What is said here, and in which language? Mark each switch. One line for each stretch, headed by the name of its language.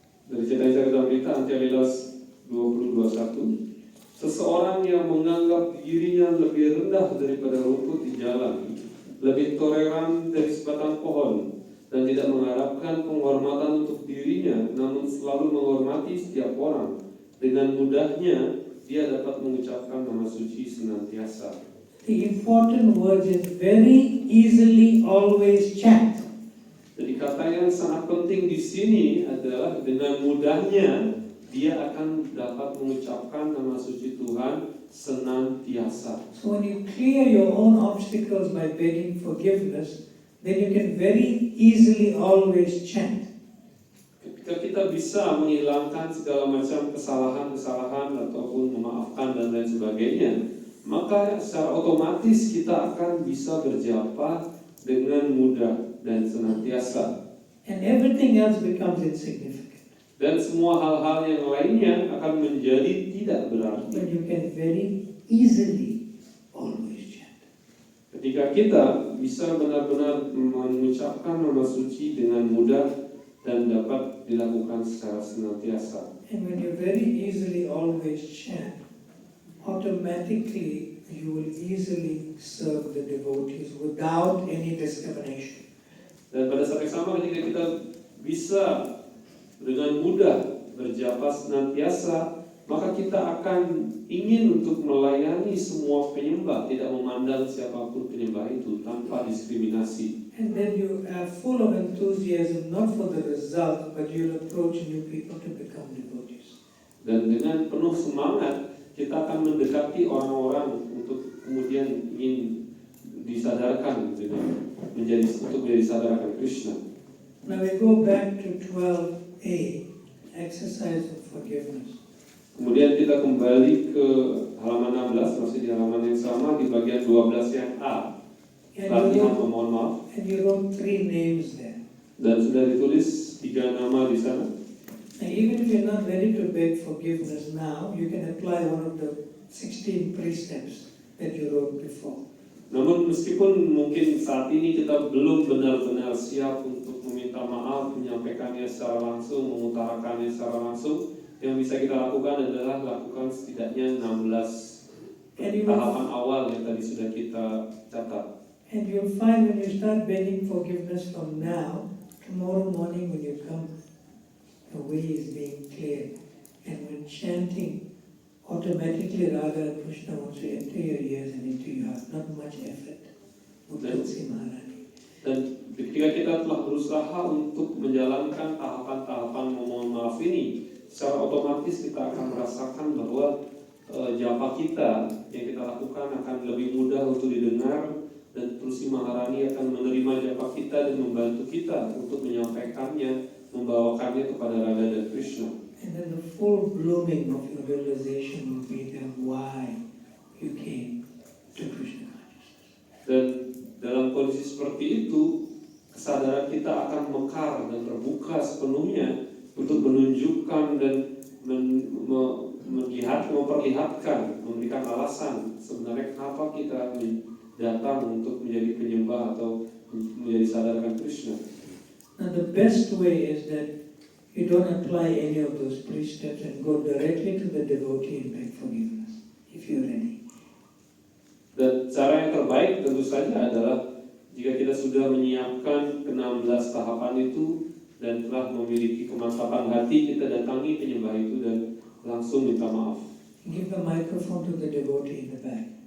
Indonesian: Dari Chaitanya Charitamrita Antya-Lilas 20:21, seseorang yang menganggap dirinya lebih rendah daripada rumput di jalan, lebih toleran dari sebatang pohon, dan tidak mengharapkan penghormatan untuk dirinya, namun selalu menghormati setiap orang, dengan mudahnya dia dapat mengucapkan nama suci senantiasa.
English: The important word is very easily always chant.
Indonesian: Jadi kata yang sangat penting di sini adalah dengan mudahnya dia akan dapat mengucapkan nama suci Tuhan senantiasa.
English: So when you clear your own obstacles by begging forgiveness, then you can very easily always chant.
Indonesian: Ketika kita bisa menghilangkan segala macam kesalahan-kesalahan ataupun memaafkan dan lain sebagainya, maka secara otomatis kita akan bisa berjapa dengan mudah dan senantiasa.
English: And everything else becomes insignificant.
Indonesian: Dan semua hal-hal yang lainnya akan menjadi tidak berarti.
English: But you can very easily always chant.
Indonesian: Ketika kita bisa benar-benar mengucapkan nama suci dengan mudah dan dapat dilakukan secara senantiasa.
English: And when you very easily always chant, automatically you will easily serve the devotees without any discrimination.
Indonesian: Dan pada saat yang sama ketika kita bisa dengan mudah berjapa senantiasa, maka kita akan ingin untuk melayani semua penyembah, tidak memandang siapapun penyembah itu tanpa diskriminasi.
English: And then you are full of enthusiasm, not for the result, but you'll approach new people to become devotees.
Indonesian: Dan dengan penuh semangat, kita akan mendekati orang-orang untuk kemudian ingin disadarkan dengan untuk menjadi sadar akan Krishna.
English: Now we go back to 12a, exercise of forgiveness.
Indonesian: Kemudian kita kembali ke halaman 16, masih di halaman yang sama, di bagian 12 yang A. Latihan memohon maaf.
English: And you wrote 3 names there.
Indonesian: Dan sudah ditulis 3 nama di sana.
English: Now even if you're not ready to beg forgiveness now, you can apply one of the 16 precepts that you wrote before.
Indonesian: Namun meskipun mungkin saat ini kita belum benar-benar siap untuk meminta maaf, menyampaikannya secara langsung, mengutarakannya secara langsung, yang bisa kita lakukan adalah lakukan setidaknya 16 tahapan awal yang tadi sudah kita catat.
English: And you'll find when you start begging forgiveness from now, tomorrow morning when you come, the way is being cleared. And when chanting, automatically Radha and Krishna wants to enter your ears and into your heart. Not much effort. Tulsi Maharani.
Indonesian: Dan ketika kita telah berusaha untuk menjalankan tahapan-tahapan memohon maaf ini, secara otomatis kita akan merasakan bahwa japa kita yang kita lakukan akan lebih mudah untuk didengar, dan Tulsi Maharani akan menerima japa kita dan membantu kita untuk menyampaikannya, membawakannya kepada Radha dan Krishna.
English: And then the full blooming of your realization will be then why you came to Krishna consciousness.
Indonesian: Dan dalam kondisi seperti itu, kesadaran kita akan mekar dan terbuka sepenuhnya untuk menunjukkan dan memperlihatkan, memberikan alasan sebenarnya kenapa kita datang untuk menjadi penyembah atau menjadi sadarkan Krishna.
English: Now the best way is that you don't apply any of those precepts and go directly to the devotee and beg forgiveness if you're ready.
Indonesian: Dan cara yang terbaik tentu saja adalah jika kita sudah menyiapkan ke-16 tahapan itu dan telah memiliki kemantapan hati, kita datangi penyembah itu dan langsung minta maaf.
English: Give the microphone to the devotee in the back.